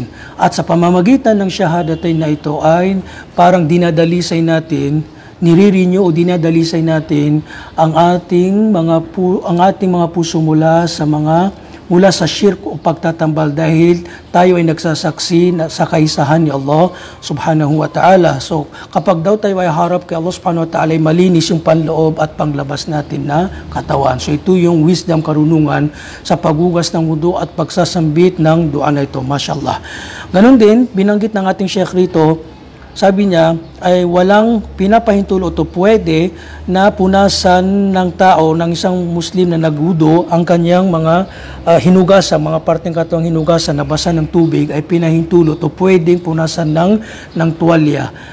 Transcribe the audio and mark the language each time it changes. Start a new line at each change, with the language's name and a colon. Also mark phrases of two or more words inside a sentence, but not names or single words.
Filipino: At sa pamamagitan ng syahadatain na ito ay parang dinadalisay natin, niririnyo o dinadalisay natin ang ating mga puso mula sa shirk o pagtatambal dahil tayo ay nagsasaksi sa kaisahan ni Allah
Arabic: سبحانه وتعالى.
Filipino: So kapag daw tayo ay harap kay Allah
Arabic: سبحانه وتعالى
Filipino: ay malinis yung panloob at panglabas natin na katawan. So ito yung wisdom, karunungan sa paghugas ng wudu at pagsasambit ng dua na ito. Mashallah. Ganon din, binanggit ng ating Sheikh rito, sabi niya ay walang pinapahintulot o pwede na punasan ng tao, ng isang Muslim na nagwudu, ang kanyang mga hinugasan, mga parteng katawang hinugasan na basa ng tubig ay pinahintulot o pwedeng punasan ng tuwalya.